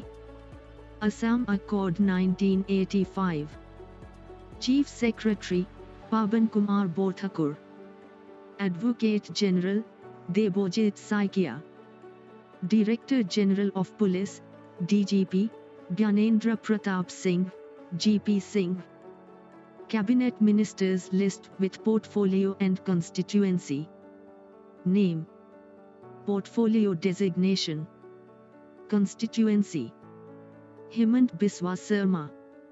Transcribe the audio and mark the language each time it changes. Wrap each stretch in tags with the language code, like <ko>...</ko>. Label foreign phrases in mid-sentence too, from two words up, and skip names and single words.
<en>Assam Accord 1985. Chief Secretary: Paban Kumar Bothakur. Advocate General: Debojit Saikia. Director General of Police, DGP, Gyanendra Pratap Singh, GP Singh. Cabinet Ministers list with portfolio and constituency. Name: Portfolio designation. Constituency: Hemant Biswa Sharma.</en>